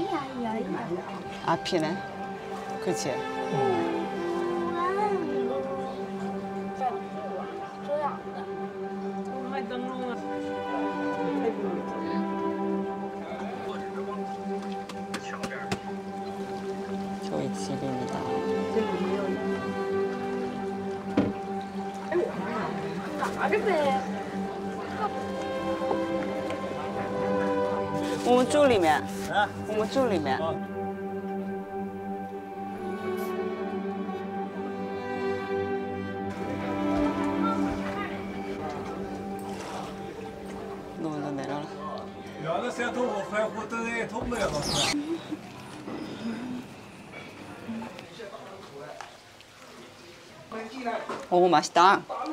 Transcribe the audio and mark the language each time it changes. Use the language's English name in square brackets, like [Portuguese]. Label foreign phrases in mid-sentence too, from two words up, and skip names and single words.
[Korean] 앞이네. 그치? 저희 집입니다. [Chinese] 我们住里面，我们住里面。 [Korean] 너무 내려라. 오 맛있다.